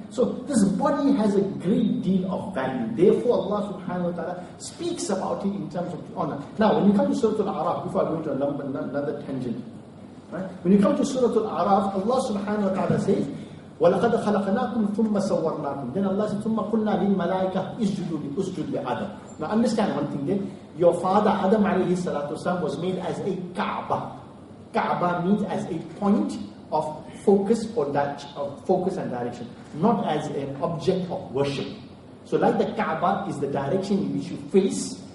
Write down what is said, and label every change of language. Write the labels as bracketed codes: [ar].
[en] So this body has a great deal of value. Therefore, Allah subhanahu wa ta'ala speaks about it in terms of honor. Now, when you come to Surah Al-A'raf, before I go into another tangent, right? When you come to Surah Al-A'raf, Allah subhanahu wa ta'ala says, [ar] وَلَقَدْ خَلَقْنَاكُمْ ثُمَّ صَوَّرْنَاكُمْ. [en] Then Allah said, [ar] ثُمَّ قُلْنَا لِلْمَلَائِكَةِ اسْجُدُوا لِآدَمَ. [en] Now understand one thing there. Your father Adam alayhi salatu wasalam was made as a Kaaba. Kaaba means as a point of focus and direction, not as an object of worship. So like the Kaaba is the direction in which you face,